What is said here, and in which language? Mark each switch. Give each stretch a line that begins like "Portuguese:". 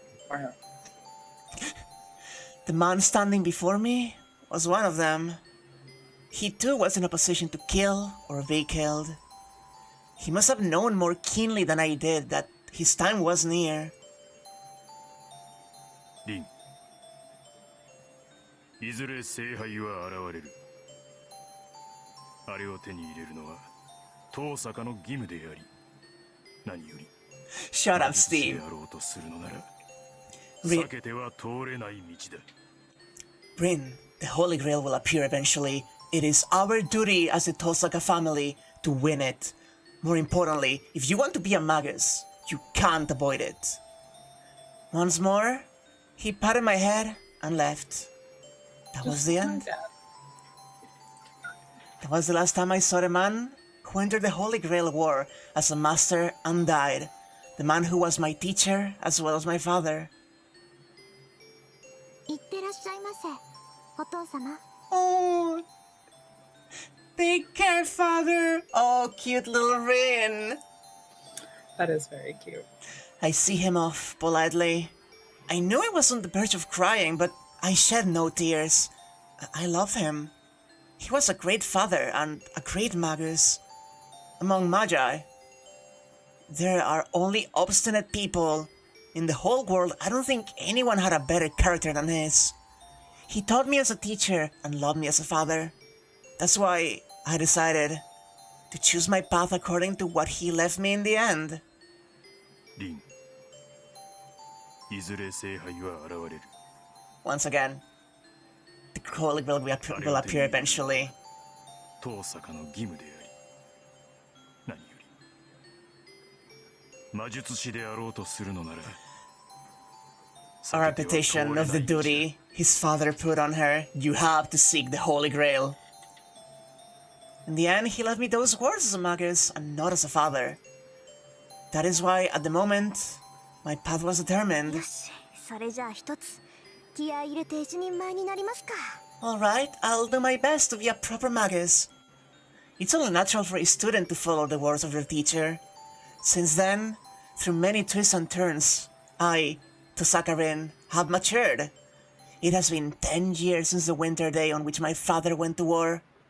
English: Wow. The man standing before me was one of them. He too was in a position to kill or be killed. He must have known more keenly than I did that his time was near.
Japanese: リン、いずれ聖杯は現れる。あれを手に入れるのは遠坂の義務であり、何より
English: Shut up,
Japanese: 魔術師
English: Steve.
Japanese: であろうとするのなら、 Re- 避けては通れない道だ。
English: Rin, the Holy Grail will appear eventually. It is our duty as the Tosaka family to win it. More importantly, if you want to be a magus, you can't avoid it. Once more, he patted my head and left. That was the end. That was the last time I saw the man who entered the Holy Grail War as a master and died. The man who was my teacher as well as my father.
Japanese: いってらっしゃいませ、お父様。
English: Oh, take care, father. Oh, cute little Rin. That is very cute. I see him off politely. I knew I was on the verge of crying, but I shed no tears. I love him. He was a great father and a great magus. Among magi, there are only obstinate people. In the whole world, I don't think anyone had a better character than his. He taught me as a teacher and loved me as a father. That's why I decided to choose my path according to what he left me in the end.
Japanese: リン、いずれ聖杯は現れる。
English: Once again, the Holy Grail will appear eventually.
Japanese: 遠坂の義務であり、何より魔術師であろうとするのなら、
English: A repetition of the duty his father put on her. You have to seek the Holy Grail. In the end, he left me those words as a magus and not as a father. That is why, at the moment, my path was determined.
Japanese: よし、それじゃあ一つ気合い入れて一人前になりますか。
English: Alright, I'll do my best to be a proper magus. It's only natural for a student to follow the words of their teacher. Since then, through many twists and turns, I, Tosaka-rin, have matured. It has been 10 years since the winter day on which my father went to war.